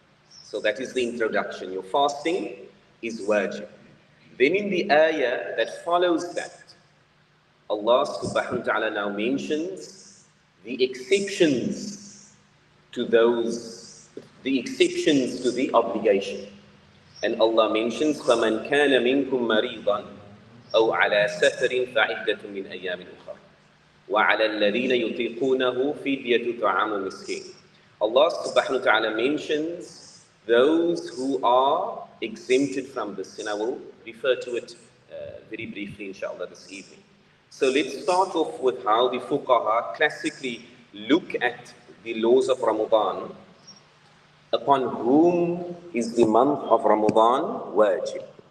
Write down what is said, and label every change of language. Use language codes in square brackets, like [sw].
[en] So that is the introduction. Your fasting is wajib. Then in the ayah that follows that, Allah subhanahu wa ta'ala now mentions the exceptions to those, the exceptions to the obligation. And Allah mentions, [ar] فَمَنْ كَانَ مِنْكُمْ مَرِيضًا أَوْ عَلَى سَفَرٍ فَعِدَّةٌ مِنْ أَيَّامٍ أُخَرَ وَعَلَى الَّذِينَ يُطِيقُونَهُ فِدْيَةُ طَعَامُ مِسْكِينٍ. [en] Allah subhanahu wa ta'ala mentions those who are exempted from this, and I will refer to it very briefly inshallah this evening. So let's start off with how the fuqaha classically look at the laws of Ramadan, upon whom is the month of Ramadan wajib.